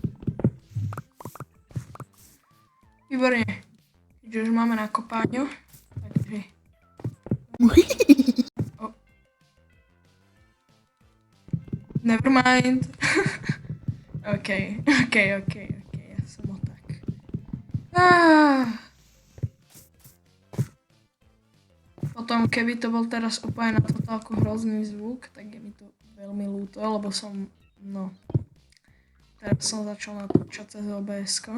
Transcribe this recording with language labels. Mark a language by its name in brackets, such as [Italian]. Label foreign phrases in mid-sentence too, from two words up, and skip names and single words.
[Slovak] Výborne. Keďže už máme na kopáňu, Oh. [English] Never mind. [Slovak] OK. Ja som tak. Potom, keby to bol teraz úplne na totálku hrozný zvuk, tak je mi to veľmi ľúto, lebo som, teraz som začal natáčať cez OBS-ko.